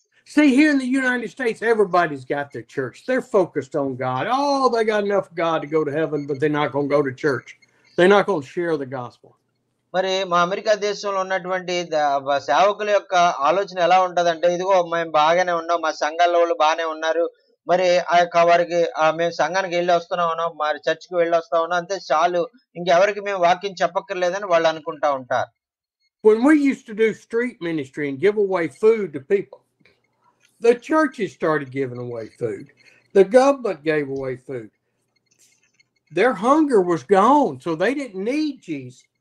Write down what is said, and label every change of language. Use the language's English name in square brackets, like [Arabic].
[English] See, here in the United States, everybody's got their church. They're focused on God. Oh, they got enough God to go to heaven, but they're not going to go to church. They're not going to share the gospel. [Telugu] మరి మా America దేశంలో ఉన్నటువంటి సేవకుల యొక్క ఆలోచన ఎలా ఉంటదంటే, ఇదిగో మేము బాగానే ఉన్నాం, మా సంఘాల వాళ్ళు బాగానే ఉన్నారు, మరి ఆ యొక్క వారికి మేము సంఘానికి వెళ్ళి వస్తున్నామనో మరి చర్చికి వెళ్ళి వస్తా ఉన్నాం, అంతే చాలు, ఇంకెవరికి మేము వాక్యం చెప్పక్కర్లేదని వాళ్ళు అనుకుంటా ఉంటారు. [English] When we used to do street ministry and give away food to people, the churches started giving away food. The government gave away food. Their hunger was gone, so they didn't need Jesus.